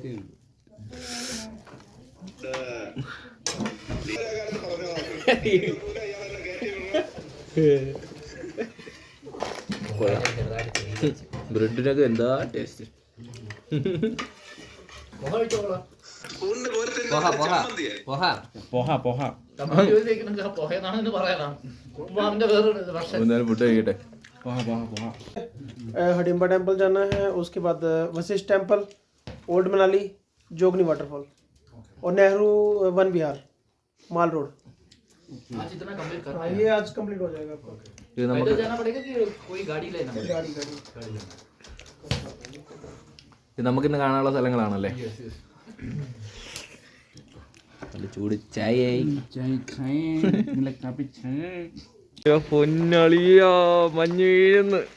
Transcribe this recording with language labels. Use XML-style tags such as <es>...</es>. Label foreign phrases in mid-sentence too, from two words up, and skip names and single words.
<ml>ബ്രെഡിനൊക്കെ എന്താ ടേസ്റ്റ്. എന്തായാലും ഫുഡ് കഴിക്കട്ടെ.</ml> <hi>हडिम्बा टेम्पल जाना है, उसके बाद वशिष्ठ टेम्पल, ओल्ड मनाली, जोगनी वाटरफॉल और नेहरू वन विहार, माल रोड। हाँ, ये आज कंप्लीट हो जाएगा आपका।</hi> <ml>ഇത് നമുക്ക് ഇത് നമുക്കിന്ന് കാണാനുള്ള സ്ഥലങ്ങളാണല്ലേ. നല്ല ചൂട് ചായ. പൊന്നളിയാ, മഞ്ഞ് വീഴുന്നു.</ml>